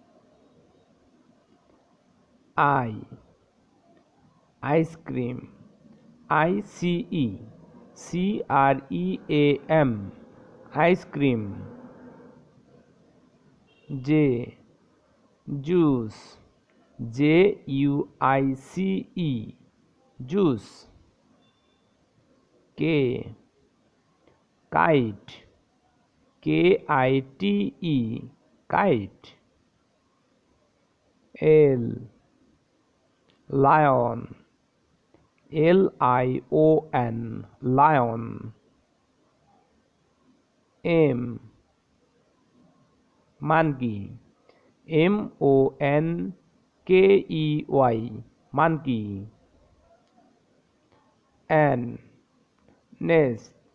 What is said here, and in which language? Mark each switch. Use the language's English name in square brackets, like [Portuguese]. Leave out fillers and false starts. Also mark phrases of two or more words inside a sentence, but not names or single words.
[English] I. Ice cream. I C E C R E A M ice cream. J. Juice. J U I C E juice. K. Kite. K I T E kite. L. Lion. L I O N lion. M. Monkey. M O N K E Y monkey. N. Nest.